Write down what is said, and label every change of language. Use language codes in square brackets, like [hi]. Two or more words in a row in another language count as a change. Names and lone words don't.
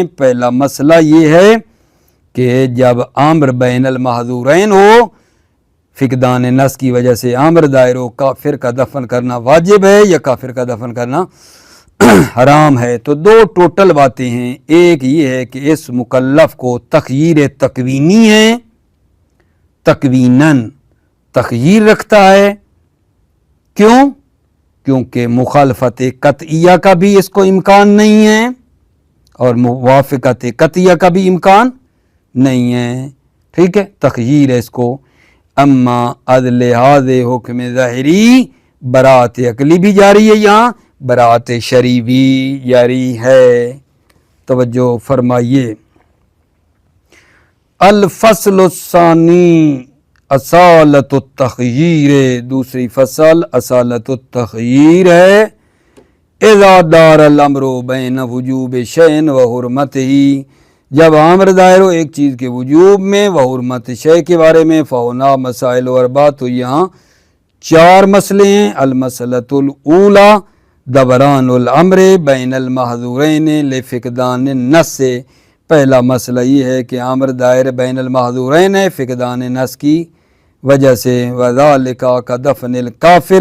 [ur] پہلا مسئلہ یہ ہے کہ جب امر [ar] بین المحظورین [ur] ہو، فقدان نص کی وجہ سے امر دائر ہو، کافر کا دفن کرنا واجب ہے یا کافر کا دفن کرنا حرام ہے، تو 2 ٹوٹل باتیں ہیں، ایک یہ ہے کہ اس مکلف کو تخییر تکوینی ہے، تکویناً تخییر رکھتا ہے، کیونکہ مخالفت قطعیہ کا بھی اس کو امکان نہیں ہے اور موافقت قطعیہ کا بھی امکان نہیں ہے، ٹھیک ہے، تخییر ہے اس کو۔ [fa] اما از لحاظ حکم ظاہری [ur] براعت عقلی بھی جاری ہے، یہاں براعت شرعی بھی جاری ہے۔ توجہ فرمائیے، [ar] الفصل الثانی اصالت التخییر، [ur] دوسری فصل اصالت التخییر ہے۔ [ar] اذا دار الامر بین وجوب شیء و حرمتہ، [ur] جب امر دائر ہو ایک چیز کے وجوب میں و حرمت شے کے بارے میں، [ar] فہنا مسائل و اربع، [ur] تو یہاں 4 مسئلے ہیں۔ [ar] المسئلۃ الاولی دوران الامر بین المحظورین لفقدان النص، [ur] پہلا مسئلہ یہ ہے کہ امر دائر [ar] بین المحظورین [ur] ہے فقدان نص کی وجہ سے، [ar] وذالک کدفن الکافر